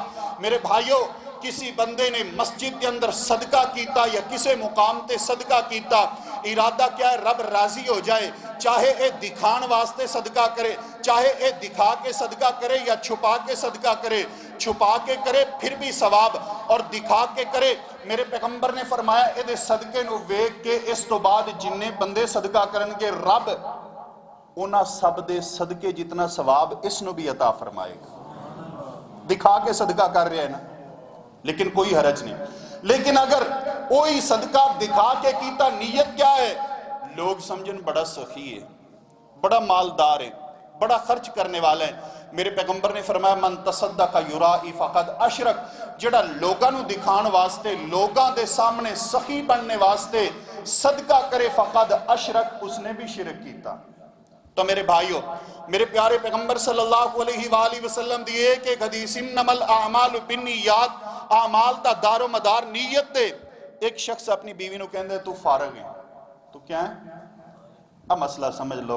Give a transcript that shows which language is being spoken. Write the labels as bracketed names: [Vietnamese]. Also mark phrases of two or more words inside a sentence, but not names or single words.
[Punjabi] میرے بھائیو کسی بندے نے مسجد کے اندر صدقہ کیتا یا کسی مقام تے صدقہ کیتا، ارادہ کیا ہے رب راضی ہو جائے. چاہے اے دکھان واسطے صدقہ کرے، چاہے اے دکھا کے صدقہ کرے یا چھپا کے صدقہ کرے، چھپا کے کرے پھر بھی ثواب اور دکھا کے کرے. میرے پیغمبر نے فرمایا اے دے صدقے نو ویکھ کے اس تو بعد جننے بندے صدقہ کرن گے رب انہاں سب دے صدقے جتنا ثواب اس نو بھی عطا فرمائے گا. [Urdu] دکھا کے صدقہ کر رہے ہیں نا لیکن کوئی حرج نہیں. [Punjabi] لیکن اگر کوئی صدقہ دکھا کے کیتا نیت کیا ہے، لوگ سمجھن بڑا سخی ہے، بڑا مالدار ہے، بڑا خرچ کرنے والا ہے. میرے پیغمبر نے فرمایا [Arabic] من تصدق یرائی فقد اشرک، [Punjabi] جڑا لوگاں نو دکھان واسطے لوگاں دے سامنے سخی بننے واسطے صدقہ کرے [Arabic] فقد اشرک، [Punjabi] اس نے بھی شرک کیتا. تو میرے بھائیو میرے پیارے پیغمبر [Arabic] صلی اللہ علیہ وآلہ وسلم [Punjabi] دی ایک ایک حدیث [Arabic] انما الاعمال بالنیات، [Punjabi] اعمال دا دار و مدار نیت دے. ایک شخص اپنی بیوی نو کہندے تو فارغ ہے، تو کیا ہے اب مسئلہ سمجھ لو.